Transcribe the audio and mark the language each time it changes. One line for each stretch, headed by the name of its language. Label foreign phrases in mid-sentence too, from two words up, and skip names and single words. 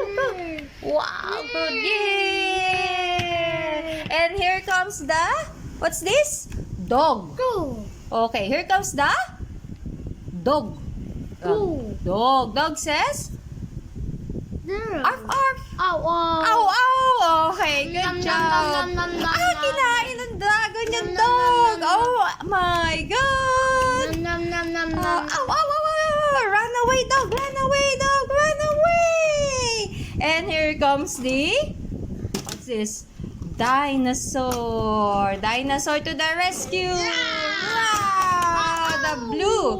English: Wow, good. Yay. And here comes the, what's this? Dog. Go. Okay, here comes the dog. Dog. Dog says, There. arf, arf. Ow. Ow, ow. Okay, good Nom, nom, job. nom, nom, nom,
Filipino: Kinain ng dragon yung
English: Nom, nom, dog. nom, nom. Oh my God. Nom. Ow, ow, ow, ow. Run away, dog. Run away, dog. Run away. And here comes the, what's this? Dinosaur. Dinosaur to the rescue. Wow. The blue.